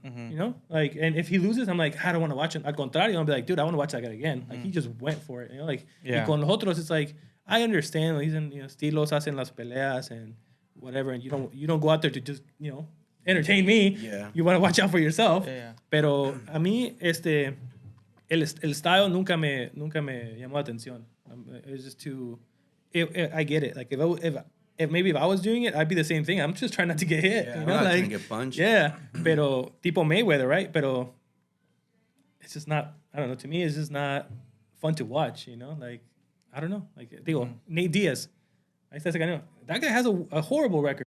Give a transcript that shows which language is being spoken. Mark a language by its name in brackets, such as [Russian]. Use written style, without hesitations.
[English] You know, like, and if he loses, I'm like, I don't want to watch it. [Spanish] Al contrario, [English] I'll be like, dude, I want to watch that guy again. Like he just went for it. You know, like [Spanish] y con los otros, [English] it's like I understand. He's in estilos, [Spanish] hacen las peleas [English] and whatever, and you don't go out there to just entertain me. Yeah. You want to watch out for yourself. Yeah. [Spanish] Pero a mí, el style nunca me llamó la atención. [English] It's just too. I get it. Like if maybe if I was doing it, I'd be the same thing. I'm just trying not to get hit. Yeah, You know, I'm not like trying to get punched. yeah. [Spanish] Pero tipo [English] Mayweather, right? Pero it's just not. I don't know. To me, it's just not fun to watch. You know, like I don't know. Like digo, Nate Diaz. That guy has a horrible record.